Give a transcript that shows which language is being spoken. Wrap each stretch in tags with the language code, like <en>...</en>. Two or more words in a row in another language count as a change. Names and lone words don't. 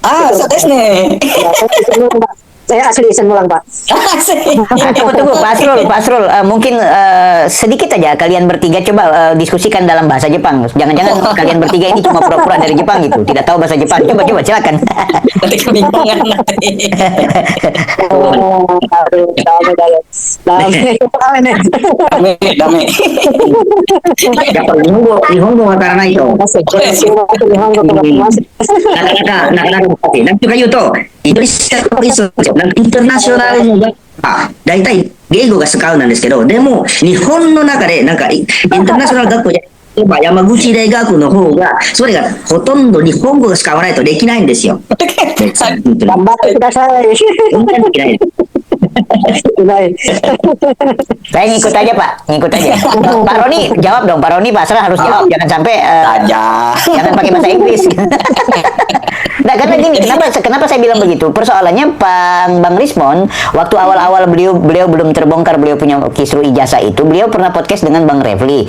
<id>Saya asli Isen Mulang, Pak. Tunggu, Pak Asrul, mungkin sedikit aja kalian bertiga coba diskusikan dalam bahasa Jepang. Jangan-jangan kalian bertiga ini cuma pura-pura dari Jepang gitu, tidak tahu bahasa Jepang. Coba silakan. Nanti kebingungan nanti.</id> <ja>Dame. やっぱ日本語わからないと、なかなか難しい。なんとか言うと、インドネシア語ですよ。インターナショナルのだいたい言語が使うなんですけど、でも日本の中でなんかインターナショナル学校で例えば山口大学の方がそれがほとんど日本語を使わないとできないんですよ。頑張ってください。本当にできないです。</ja> <id>Saya ngikut aja, Pak. Ngikut aja. Pak Roni, jawab dong. Pak Roni, Pak Asrul harus jawab. Jangan sampai jangan pakai bahasa Inggris. Nah, karena gini, kenapa saya bilang begitu? Persoalannya Bang Rismon, waktu awal-awal beliau belum terbongkar beliau punya kisru ijazah itu, beliau pernah podcast dengan Bang Refli.</id>